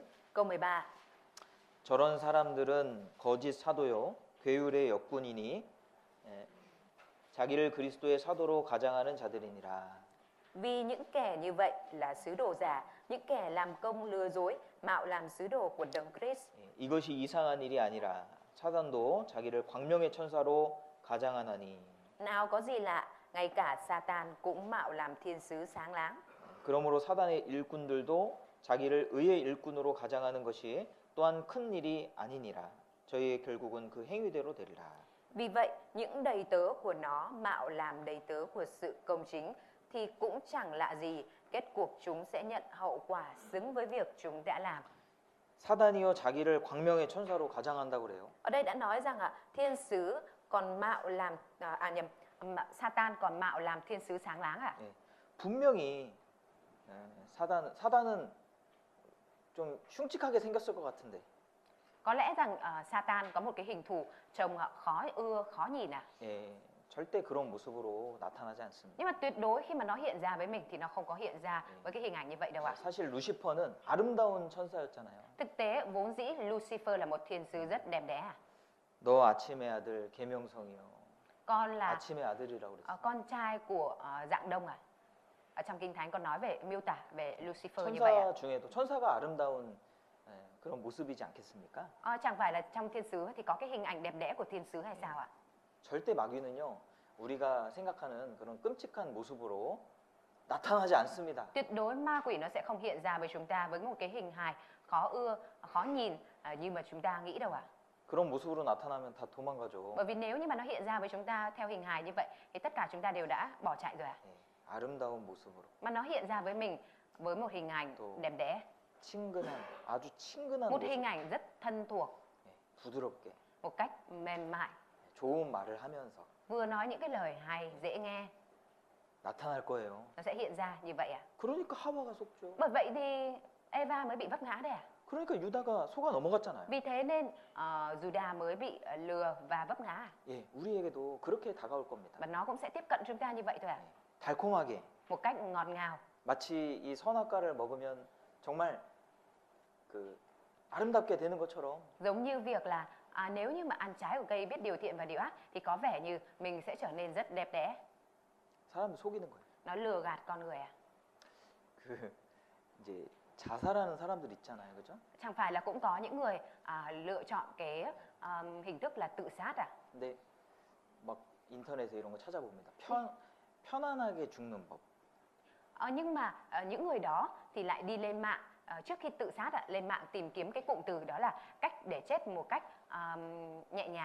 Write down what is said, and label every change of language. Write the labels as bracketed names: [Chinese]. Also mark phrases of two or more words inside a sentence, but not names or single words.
[Vietnamese] Câu 13. [Korean] 저런 사람들은 거짓 사도요 괴율의 역군이니 자기를 그리스도의 사도로 가장하는 자들이니라. [Vietnamese] Vì những kẻ như vậy là sứ đồ giả, những kẻ làm công lừa dối, mạo làm sứ đồ của Đấng Christ. [Korean] 이것이 이상한 일이 아니라 사단도 자기를 광명의 천사로 가장하나니. [Vietnamese] Nào có gì lạ, ngay cả Satan cũng mạo làm thiên sứ sáng láng. [Korean] 그러므로 사단의 일꾼들도 자기를 의의 일꾼으로 가장하는 것이 또한 큰 일이 아니니라. 저희의 결국은 그 행위대로 되리라. [Vietnamese] Vì vậy, những đầy tớ của nó mạo làm đầy tớ của sự công chính thì cũng chẳng lạ gì, kết cuộc chúng sẽ nhận hậu quả xứng với việc chúng đã làm. [Korean] 사단이요 자기를 광명의 천사로 가장한다고 그래요. [Vietnamese] Ở đây đã nói rằng thiên sứ còn mạo làm Satan còn mạo làm thiên sứ sáng láng ạ. [Korean] 예, 분명히 사단은 좀 흉측하게 생겼을 것 같은데 [Vietnamese] Có lẽ rằng Satan có một cái hình thù trông khó ưa, khó nhìn à. [Korean] 예, 절대 그런 모습으로 나타나지 않습니다. [Vietnamese] Nhưng mà tuyệt đối khi mà nó hiện ra với mình thì nó không có hiện ra với cái hình ảnh như vậy đâu ạ. [Korean] 사실 루시퍼는 아름다운 천사였잖아요. [Vietnamese] Thực tế vốn dĩ Lucifer là một thiên sứ rất đẹp đẽ à. [Korean] 너 아침의 아들 계명성이요. [Vietnamese] Con là [Korean] 아침의 아들이라고 그랬어요. [Vietnamese] con trai của Dạng Đông à. Ở trong Kinh Thánh còn nói về miêu tả về Lucifer như vậy ạ. [Korean] 천사 중에도 천사가 아름다운 그런 모습이지 않겠습니까? [Vietnamese] Chẳng phải là trong thiên sứ thì có cái hình ảnh đẹp đẽ của thiên sứ hay sao ạ? [Korean] 절대 마귀는요. 우리가 생각하는 그런 끔찍한 모습으로 나타나지 않습니다. [Vietnamese] Tuyệt đối ma quỷ nó sẽ không hiện ra với chúng ta với một cái hình hài khó ưa, khó nhìn như mà chúng ta nghĩ đâu ạ. [Korean] 그런 모습으로 나타나면 다 도망가죠. [Vietnamese] Bởi vì nếu như mà nó hiện ra với chúng ta theo hình hài như vậy thì tất cả chúng ta đều đã bỏ chạy rồi ạ. [Korean] 예, 아름다운 모습으로 [Vietnamese] Mà nó hiện ra với mình với một hình ảnh đẹp đẽ, [Korean] 친근한 아주 친근한 [Vietnamese] một [Korean] 모습, [Vietnamese] hình ảnh rất thân thuộc, [Korean] 예, 부드럽게 [Vietnamese] một cách mềm mại, [Korean] 좋은 말을 하면서 [Vietnamese] vừa nói những cái lời hay, dễ nghe, [Korean] 나타날 거예요. [Vietnamese] nó sẽ hiện ra như vậy ạ. [Korean] 그러니까 하와가 속죠. [Vietnamese] Bởi vậy thì Eva mới bị vấp ngã đấy ạ. [Korean] 그러니까 유다가 속아 넘어갔잖아요. [Vietnamese] Vì thế nên Judah mới bị lừa và vấp ngã à? [Korean] 예, 우리에게도 그렇게 다가올 겁니다. [Vietnamese] Và nó cũng sẽ tiếp cận chúng ta như vậy thôi ạ. [Korean] 달콤하게 [Vietnamese] Một cách ngọt ngào. [Korean] 마치 이 선악과를 먹으면 정말 그 아름답게 되는 것처럼 [Vietnamese] Giống như việc là nếu như mà ăn trái của cây biết điều thiện và điều ác thì có vẻ như mình sẽ trở nên rất đẹp đẽ. [Korean] 사람을 속이는 거예요. [Vietnamese] Nó lừa gạt con người à? [Korean] 그 이제 자살하는 사람들 있잖아요, 그죠? [Vietnamese] Chẳng phải là cũng có những người lựa chọn cái hình thức là tự sát à? [Korean] 근데 막 인터넷에 이런 거 찾아봅니다. 편안하게 죽는 법. [Vietnamese] Nhưng mà những người đó thì lại đi lên mạng trước khi tự sát lên mạng tìm kiếm cái cụm từ đó là cách để chết một cách nhẹ nhàng.